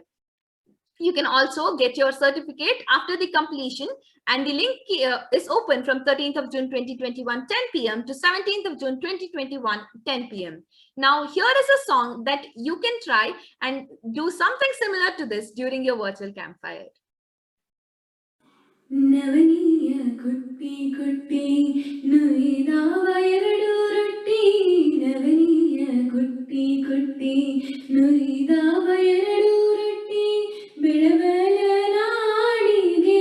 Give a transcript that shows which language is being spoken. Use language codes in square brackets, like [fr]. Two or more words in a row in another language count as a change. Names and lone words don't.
[en] You can also get your certificate after the completion, and the link is open from 13th of June 2021 10 p.m. to 17th of June 2021 10 p.m. Now here is a song that you can try and do something similar to this during your virtual campfire. [kn] ನವನಿಯ ಕುಟ್ಟಿ ಕುಟ್ಟಿ ನುಯ್ದಾವ ಎರಡು ರೊಟ್ಟಿ ನವನಿಯ ಕುಟ್ಟಿ ಕುಟ್ಟಿ ನುಯ್ದಾವ ಎರಡು ರೊಟ್ಟಿ ಬೆಳಬಲ ನಾಡಿಗೆ